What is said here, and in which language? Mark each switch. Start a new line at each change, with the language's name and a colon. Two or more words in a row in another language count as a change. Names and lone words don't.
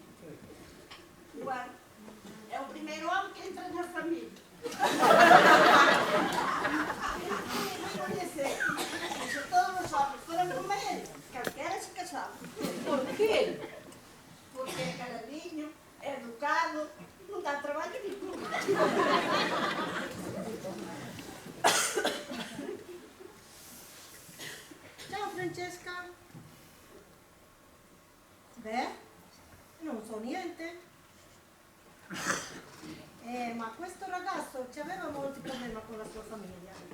Galician: Bueno, é o primeiro home que entra na familia. Coñecer, se todos os homens foran como ele, calquera se casaba. Por qué? Porque é caladiño, é educado, non dá traballo ningún.
Italian: Ciao Francesca. Beh, non so niente. Ma questo ragazzo ci aveva molti problemi con la sua famiglia.